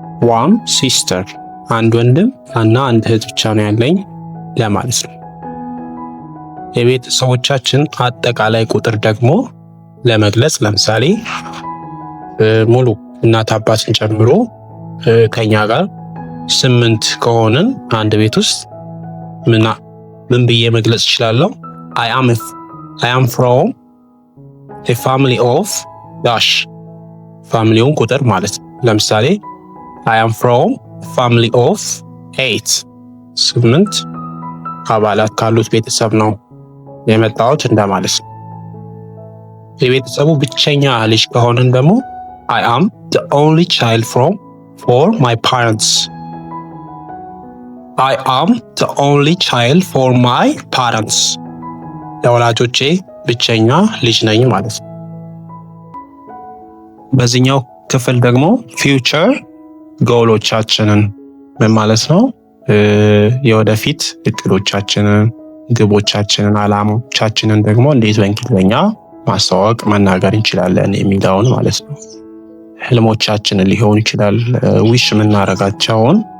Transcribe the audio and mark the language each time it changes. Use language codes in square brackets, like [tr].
[en] 1 sister [am] አንድ ወንድም እና አንድ እህት ብቻ ነው ያለኝ ለማለት ነው። የቤተሰቦቻችን አጠቃላይ ቁጥር ደግሞ ለመግለጽ ለምሳሌ ሙሉ እናት አባትን ጨምሮ ከኛ ጋር 8 ከሆንን አንድ ቤት ውስጥ ምን ብዬ መግለጽ እችላለሁ? [en] I am from a family of dash [am] ፋሚሊውን ቁጥር ማለት ነው። [en] ለምሳሌ I am from a family of 8 [am] አባላት ካሉት ቤተሰብ ነው የመጣሁት እንደማለት ነው። የቤተሰቡ ብቸኛ ልጅ ከሆነን ደግሞ [en] I am the only child for my parents. I am the only child for my parents. [am] ለወላጆቼ ብቸኛ ልጅ ነኝ ማለት ነው። በዚህኛው ክፍል ደግሞ ፊውቸር ጎሎቻችንን ምን ማለት ነው? የወደፊት እቅዶቻችንን፣ ግቦቻችንን፣ አላማዎቻችንን ደግሞ እንዴት በእንግሊዝኛ ማስተዋወቅ መናገር እንችላለን የሚለውን ማለት ነው። ህልሞቻችንን ሊሆን ይችላል፣ ዊሽ የምናረጋቸውን